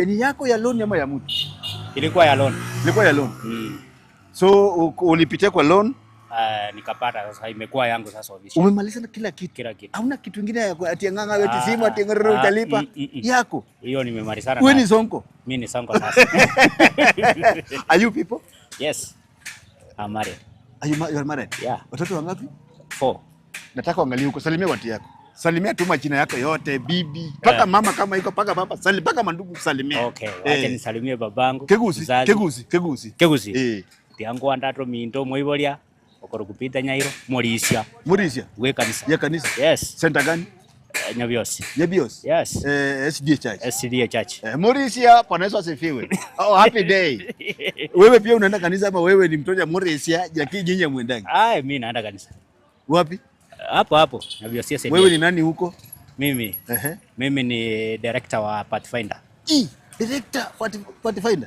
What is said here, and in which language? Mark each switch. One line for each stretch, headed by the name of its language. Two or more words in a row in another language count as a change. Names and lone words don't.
Swahili: Ni yako ya loan ama ya mtu? Ilikuwa ya loan. So ulipitia kwa loan? Nikapata, sasa imekuwa yangu sasa official. Umemaliza na kila kitu. Hauna kitu kingine ati nganga wewe simu ati ngoro utalipa yako. Hiyo nimemalizana. Wewe ni Sonko? Mimi ni Sonko sasa.
English: Are you people? Yes. I'm married. You are married? Yeah.
Swahili: Watoto wangapi? 4. Nataka uangalie huko, salimia watu yako. Salimia tu majina yako yote, bibi, paka mama kama iko, paka baba, paka mandugu salimia. Okay, acha nisalimie babangu. Kegusi.
Gusii: Tiangu andato minto moibolia. Okoro kupita Nyairo, Morisia.
Swahili: We kanisa. Ya kanisa? Yes. Center gani? Nyabios. Nyabios. Yes. SDA Church. SDA Church. Morisia, Bwana Yesu asifiwe.
English: Oh, happy day.
Swahili: Wewe pia unaenda kanisa ama wewe ni mtoto wa Morisia, lakini nyinyi muendani? Mimi naenda kanisa. Wapi? Hapo Nyabios SDA. Wewe ni nani huko? Mimi. Mimi ni director wa Pathfinder. Director Pathfinder?